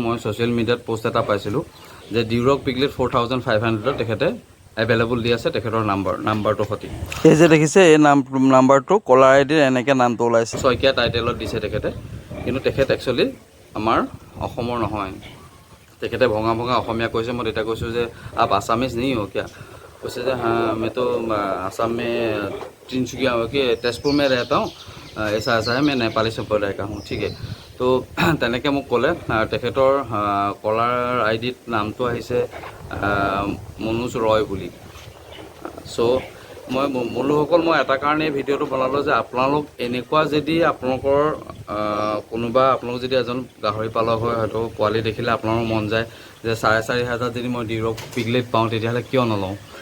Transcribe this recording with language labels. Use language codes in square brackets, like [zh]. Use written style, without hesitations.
[as] মই ছ'চিয়েল মিডিয়াত পোষ্ট এটা পাইছিলোঁ যে ডিউৰক পিগলেট 4500 তেখেতে এভেইলেবল দি আছে, তেখেতৰ নাম্বাৰটোৰ সৈতে। এই যে দেখিছে, এই নাম্বাৰটো কলাৰ আইডিৰ এনেকৈ নামটো ওলাইছে, শইকীয়া টাইটেলত দিছে তেখেতে। কিন্তু তেখেত একচুৱেলি আমাৰ অসমৰ নহয়। তেখেতে ভঙা অসমীয়া কৈছে। মই তেতিয়া কৈছোঁ যে [hi] আপ আছামিজ नहीं हो क्या? [as] কৈছে যে [hi] हाँ मैं तो आसाम में तिनसुकिया कि तेजपुर में रहता हूँ, ऐसा है मैं नेपाली सम्प्रदाय का हूँ, ठीक है। [as] तो তেনেকৈ মোক ক'লে। তেখেতৰ কলাৰ আইডিত নামটো আহিছে মনোজ ৰয় বুলি। চ' মই বন্ধুসকল, মই এটা কাৰণে ভিডিঅ'টো বনালোঁ যে আপোনালোক এনেকুৱা যদি আপোনালোকৰ আপোনালোক যদি এজন গাহৰি পালক হয়, হয়তো পোৱালি দেখিলে আপোনালোকৰ মন যায় যে 4500 যদি মই ডিউৰক পিগলেট পাওঁ তেতিয়াহ'লে কিয় নলওঁ।